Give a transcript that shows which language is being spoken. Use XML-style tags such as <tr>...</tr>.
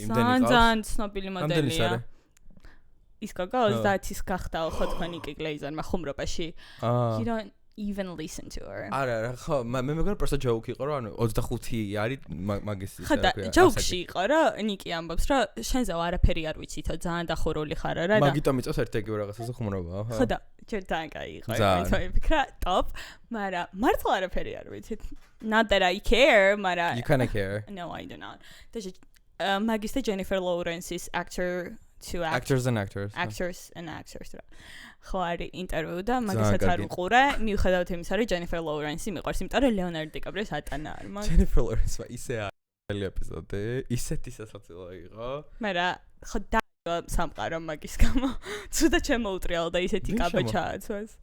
<ka>ძალიან ცნობილი მოდელია. ის გოგო 30-ის გახდა ხო თქვენი კი გლეიზერმა ხუმრობაში.</ka> <en>You don't even listen to her.</en> <ka>არა, ხო, მე მეგონა პროსტა ჯოუკი იყო, რომ ანუ 25 არის მაგის ის რა ქვია. ჯოუკში იყო, რომ ნიკი ამბობს, რომ შენზე არაფერი არ ვიცითო, ძალიან დახურული ხარ რა და მაგიტომ იწევს ერთ-ერთი რაღაცაზე ხუმრობა, ხო? ხო და ჯერ ძალიან კაი იყო, მე ვფიქრა, top, მაგრამ მართლა არაფერი არ ვიცით.</ka> <en>Not that I care,</en> <ka>მაგრამ</ka> <en>You kind of care. No, I do not.</en> <ka>მაგისტე Jennifer Lawrence-ის</ka> <en>actors and actors.</en> <ka>ხო არის ინტერვიუ და მაგასაც არ უყურე, მიუხედავად იმისა, რომ Jennifer Lawrence-ი მიყვარს, იმიტომ რომ Leonardo DiCaprio-ს ატანა არ მაგ. Jennifer Lawrence-მა ისე არის ეპიზოდი, ისეთი სასაცილო იყო. მაგრამ ხო და სამყარო მაგის გამო. ცუდა შემოუტრიალა და ისეთი კაბა ჩააცვას.</ka>